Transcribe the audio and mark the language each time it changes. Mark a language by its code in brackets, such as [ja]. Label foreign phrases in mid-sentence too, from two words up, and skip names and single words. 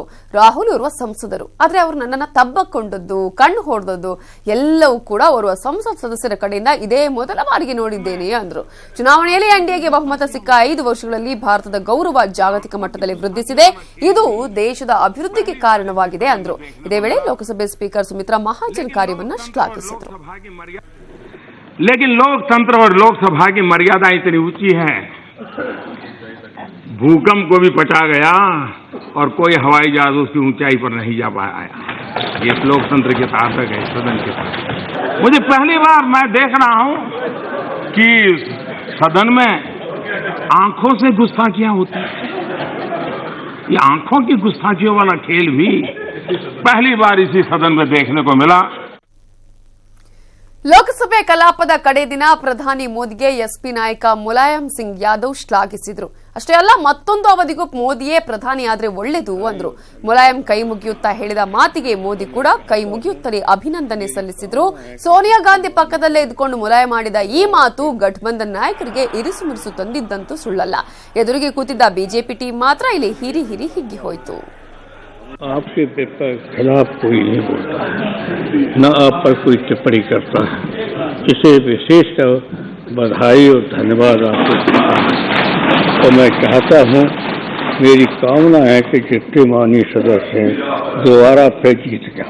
[kn] ರಾಹುಲ್ ಓರ್ವ ಸಂಸದರು, ಆದ್ರೆ ಅವರು ನನ್ನನ್ನು ತಬ್ಬಕೊಂಡದ್ದು, ಕಣ್ಣು ಹೊಡೆದದ್ದು ಎಲ್ಲವೂ ಕೂಡ ಓರ್ವ ಸಂಸತ್ ಸದಸ್ಯರ ಕಡೆಯಿಂದ ಇದೇ ಮೊದಲ ಬಾರಿಗೆ ನೋಡಿದ್ದೇನೆ ಅಂದ್ರು. ಚುನಾವಣೆಯಲ್ಲಿ ಎನ್ಡಿಎಗೆ ಬಹುಮತ ಸಿಕ್ಕ 5 ವರ್ಷಗಳಲ್ಲಿ ಭಾರತದ ಗೌರವ ಜಾಗತಿಕ ಮಟ್ಟದಲ್ಲಿ ವೃದ್ಧಿಸಿದೆ. ಇದು ದೇಶದ ಅಭಿವೃದ್ಧಿಗೆ ಕಾರಣವಾಗಿದೆ ಅಂದ್ರು. ಇದೇ ವೇಳೆ ಲೋಕಸಭೆ ಸ್ಪೀಕರ್ ಸುಮಿತ್ರಾ ಮಹಾಜನ್ ಕಾರ್ಯವನ್ನು ಶ್ಲಾಘಿಸಿದರು. [hi] लेकिन लोकतंत्र और लोकसभा की मर्यादा इतनी ऊंची है, भूकंप को भी पचा गया और कोई हवाई जहाज उसकी ऊंचाई पर नहीं जा पाया। ये लोकतंत्र के ताकत है, सदन के ताकत। मुझे पहली बार मैं देख रहा हूं कि सदन में आंखों से गुस्ताखियां होती हैं। ये आंखों की गुस्ताखियों वाला खेल भी पहली बार इसी सदन में देखने को मिला। [kn] ಲೋಕಸಭೆ ಕಲಾಪದ ಕಡೆ ದಿನ ಪ್ರಧಾನಿ ಮೋದಿಗೆ ಎಸ್ಪಿ ನಾಯಕ ಮುಲಾಯಂ ಸಿಂಗ್ ಯಾದವ್ ಶ್ಲಾಘಿಸಿದ್ರು. ಅಷ್ಟೇ ಅಲ್ಲ, ಮತ್ತೊಂದು ಅವಧಿಗೂ ಮೋದಿಯೇ ಪ್ರಧಾನಿ ಆದ್ರೆ ಒಳ್ಳೆದು ಅಂದ್ರು. ಮುಲಾಯಂ ಕೈ ಮುಗಿಯುತ್ತಾ ಹೇಳಿದ ಮಾತಿಗೆ ಮೋದಿ ಕೂಡ ಕೈ ಮುಗಿಯುತ್ತಲೇ ಅಭಿನಂದನೆ ಸಲ್ಲಿಸಿದ್ರು. ಸೋನಿಯಾ ಗಾಂಧಿ ಪಕ್ಕದಲ್ಲೇ ಇದ್ದುಕೊಂಡು ಮುಲಾಯಂ ಮಾಡಿದ ಈ ಮಾತು ಗಠಬಂಧನ್ ನಾಯಕರಿಗೆ ಇರಿಸು ಮುರಿಸು ತಂದಿದ್ದಂತೂ ಸುಳ್ಳಲ್ಲ. ಎದುರಿಗೆ ಕೂತಿದ್ದ ಬಿಜೆಪಿ ಟೀಮ್ ಮಾತ್ರ ಇಲ್ಲಿ ಹಿರಿ ಹಿಗ್ಗಿ ಹೋಯಿತು. [hi] आपके खिलाफ कोई नहीं बोलता, न आप पर कोई टिप्पणी करता है। इसे विशेष बधाई और धन्यवाद आपको देता हूँ। और मैं चाहता हूँ, मेरी कामना है कि जितने माननीय सदस्य हैं दोबारा फिर जीत जाए।